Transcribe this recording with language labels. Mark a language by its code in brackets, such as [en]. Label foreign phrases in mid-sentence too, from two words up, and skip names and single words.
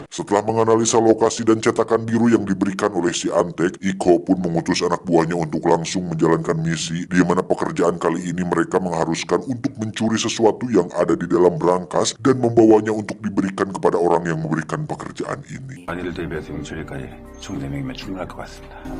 [id] Setelah menganalisa lokasi dan cetakan biru yang diberikan oleh si antek, Ik-ho pun mengutus anak buahnya untuk langsung menjalankan misi, di mana pekerjaan kali ini mereka mengharuskan untuk mencuri sesuatu yang ada di dalam brankas dan membawanya untuk diberikan kepada orang yang memberikan pekerjaan ini. [ko] 많이들 대비해서 용철일까지 총 4명이면 충분할 것 같습니다.